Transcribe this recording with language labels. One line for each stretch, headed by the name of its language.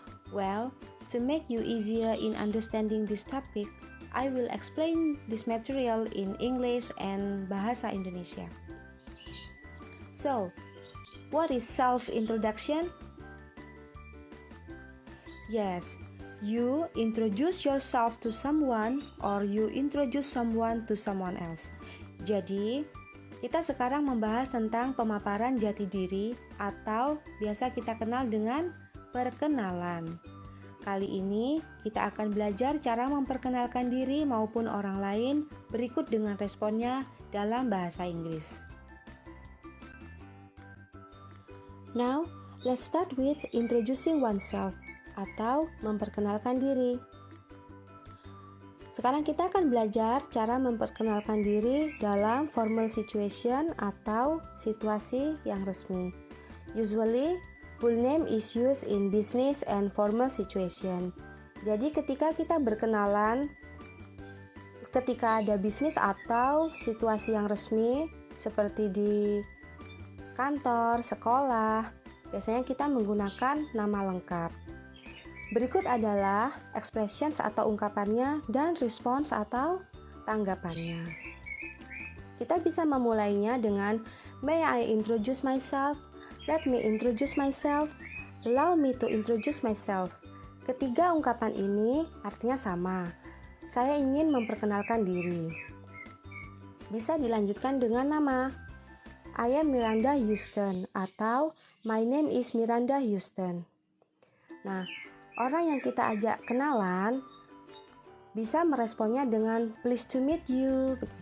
English: Well, to make you easier in understanding this topic, I will explain this material in English and Bahasa Indonesia. So, what is self-introduction? Yes, you introduce yourself to someone or you introduce someone to someone else.
Indonesian: Jadi, kita sekarang membahas tentang pemaparan jati diri atau biasa kita kenal dengan perkenalan. Kali ini kita akan belajar cara memperkenalkan diri maupun orang lain berikut dengan responnya dalam bahasa Inggris.
English: Now, let's start with introducing oneself
Indonesian: atau memperkenalkan diri. Sekarang kita akan belajar cara memperkenalkan diri dalam
English: formal situation
Indonesian: atau situasi yang resmi.
English: Usually, full name is used in business and formal situation.
Indonesian: Jadi ketika kita berkenalan, ketika ada bisnis atau situasi yang resmi seperti di kantor, sekolah, biasanya kita menggunakan nama lengkap. Berikut adalah expressions atau ungkapannya dan response atau tanggapannya. Kita bisa memulainya dengan
English: May I introduce myself? Let me introduce myself. Allow me to introduce myself.
Indonesian: Ketiga ungkapan ini artinya sama. Saya ingin memperkenalkan diri. Bisa dilanjutkan dengan nama.
English: I am Miranda Houston atau My name is Miranda Houston.
Indonesian: Nah, orang yang kita ajak kenalan bisa meresponnya dengan
English: pleased to meet you.